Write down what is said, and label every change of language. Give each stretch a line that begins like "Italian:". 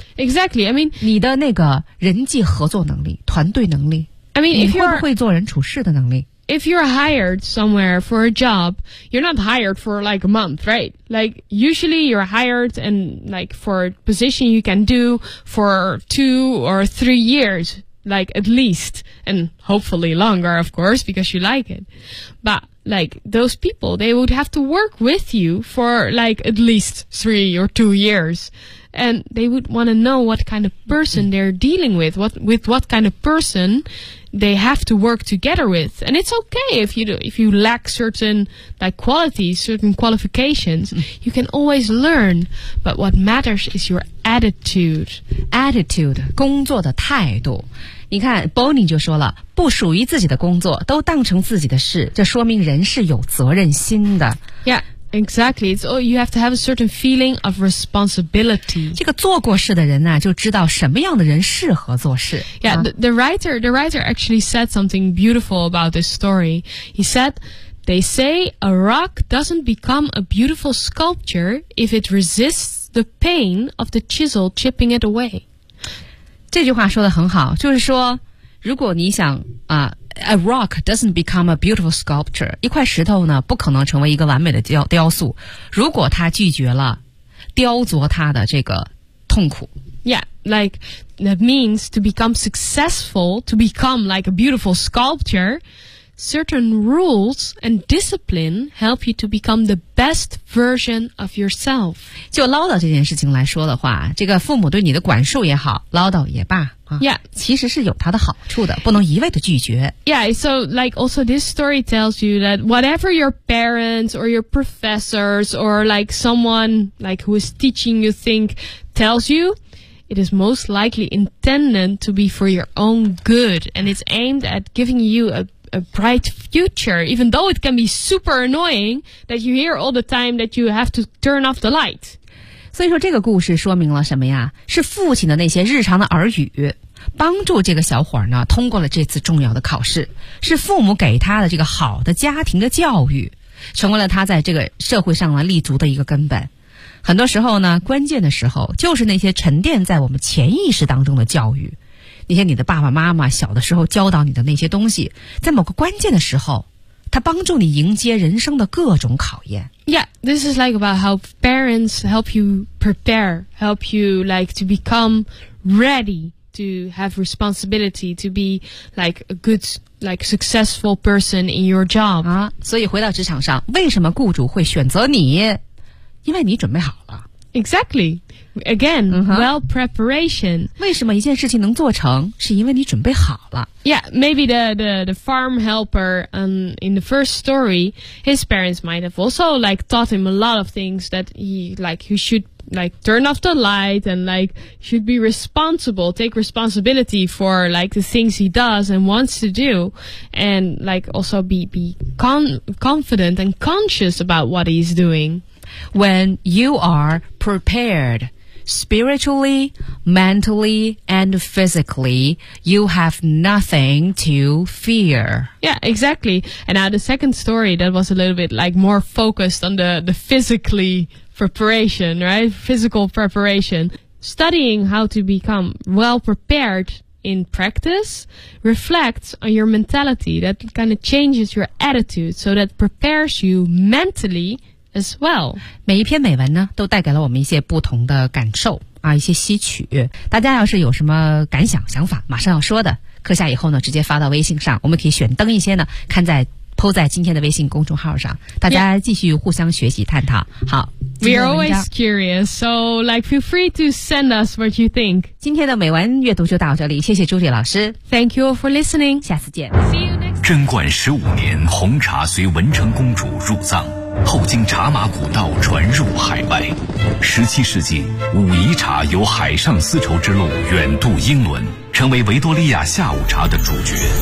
English: Exactly. I mean,
Chinese: 你的那个人际合作能力、团队能力。
English: I mean,
Chinese: 你会不会做人处事的能力？
English: If you're hired somewhere for a job, you're not hired for like a month, right? Like, usually you're hired and like for a position you can do for 2 or 3 years, like at least, and hopefully longer, of course, because you like it. But like those people, they would have to work with you for like at least 3 or 2 years. And they would want to know what kind of person they're dealing with, what kind of person they have to work together with. And it's okay if you lack certain like qualities, certain qualifications, you can always learn. But what matters is your attitude.
Chinese: Attitude, 工作的态度。你看 ,Bonnie 就说了，不属于自己的工作都当成自己的事，这说明人是有责任心的。
English: Yeah. Exactly. It's all, you have to have a certain feeling of responsibility.
Chinese: 这个做过事的人呢、啊、就知道什么样的人适合做事。
English: Yeah, the writer actually said something beautiful about this story. He said, they say a rock doesn't become a beautiful sculpture if it resists the pain of the chisel chipping it away.
Chinese: 这句话说得很好，就是说如果你想啊
English: A rock doesn't become a beautiful sculpture.
Chinese: 一块石头呢，不可能成为一个完美的雕塑，如果它拒绝了雕琢它的这个痛苦。
English: Yeah, like that means to become successful, to become like a beautiful sculpture, certain rules and discipline help you to become the best version of yourself.
Chinese: 就唠叨这件事情来说的话，这个父母对你的管束也好，唠叨也罢。
English: Yeah,
Chinese: 其实是有它的好处的，不能一味的拒绝。
English: Yeah, so like also this story tells you that whatever your parents or your professors or like someone like who is teaching you think tells you, it is most likely intended to be for your own good and it's aimed at giving you a bright future, even though it can be super annoying that you hear all the time that you have to turn off the light.
Chinese: 所以说这个故事说明了什么呀？是父亲的那些日常的耳语帮助这个小伙呢通过了这次重要的考试，是父母给他的这个好的家庭的教育成为了他在这个社会上立足的一个根本。很多时候呢，关键的时候就是那些沉淀在我们潜意识当中的教育，那些你的爸爸妈妈小的时候教导你的那些东西，在某个关键的时候它帮助你迎接人生的各种考验。
English: Yeah, this is like about how parents help you prepare, help you like to become ready to have responsibility, to be like a good, like successful person in your job.
Chinese: 啊，所以回到职场上，为什么雇主会选择你？因为你准备好了。
English: Exactly. Again, well preparation.
Chinese: 为什么一件事情能做成？是因为你准备好了。
English: Yeah, maybe the farm helper in the first story, his parents might have also like taught him a lot of things that he should like turn off the light and like should be responsible, take responsibility for like the things he does and wants to do, and like also be confident and conscious about what he's doing. When you are prepared spiritually, mentally, and physically, you have nothing to fear. Yeah, exactly. And now the second story that was a little bit like more focused on the physically preparation, right? Physical preparation. Studying how to become well prepared in practice reflects on your mentality. That kind of changes your attitude, so that prepares you mentally as well.
Chinese: 每一篇美文呢都带给了我们一些不同的感受啊，一些吸取。大家要是有什么感想想法马上要说的，课下以后呢直接发到微信上，我们可以选灯一些呢看在po 在今天的微信公众号上，大家继续互相学习探讨。
English: Yeah. 好， We are always curious, so like feel free to send us what you think.
Chinese: 今天的美文阅读就到这里，谢谢朱莉老师。
English: Thank you for listening.
Chinese: 下次见。
English: See you next.
Chinese: 贞观十五年，红茶随文成公主入藏，后经茶马古道传入海外。十七世纪，武夷茶由海上丝绸之路远渡英伦，成为维多利亚下午茶的主角。